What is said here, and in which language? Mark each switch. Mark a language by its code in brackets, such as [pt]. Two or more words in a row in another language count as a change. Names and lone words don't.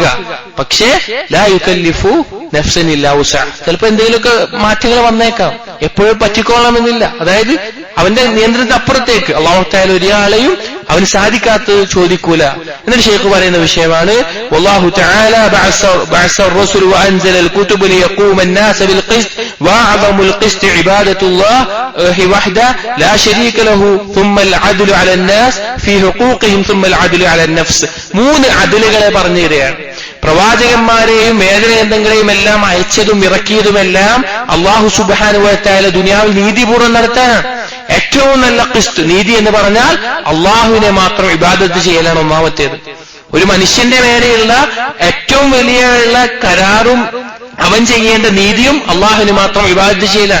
[ml] പക്ഷേ [ar] لا يكلف نفسا إلا وسعها, [ml] ചിലപ്പോ എന്തെങ്കിലുമൊക്കെ മാറ്റങ്ങൾ വന്നേക്കാം, എപ്പോഴും പറ്റിക്കോളണമെന്നില്ല. അതായത് അവന്റെ നിയന്ത്രണത്തിന് അപ്പുറത്തേക്ക് [ar] الله تعالى [ml] ഒരാളെയും അവന് സാധിക്കാത്തത് ചോദിക്കൂല. എന്നിട്ട് ശൈഖ് പറയുന്ന വിഷയമാണ്, [ar] والله تعالى بعث رسول وأنزل الكتب ليقوم الناس بالقسط وأعظم القسط عبادة الله وحده لا شريك له ثم العدل على الناس في حقوقهم ثم العدل على النفس. [ml] മൂന്ന് അദലുകളെ പറഞ്ഞു തരികയാണ്. പ്രവാചകന്മാരെയും വേദഗ്രന്ഥങ്ങളെയും എല്ലാം അയച്ചതും ഇറക്കിയതുമെല്ലാം [ar] الله سبحانه و تعالى [ml] ദുനിയാവിൽ നീതിപൂർവ്വം നടത്താനാണ്. ഏറ്റവും നല്ല ഖിസ്ത് നീതി എന്ന് പറഞ്ഞാൽ അള്ളാഹുവിനെ മാത്രം ഇബാദത്ത് ചെയ്യലാണ് ഒന്നാമത്തേത്. ഒരു മനുഷ്യന്റെ മേലെയുള്ള ഏറ്റവും വലിയ കരാറും അവൻ ചെയ്യേണ്ട നീതിയും അള്ളാഹുവിന് മാത്രം ഇബാദത്ത് ചെയ്യലാണ്.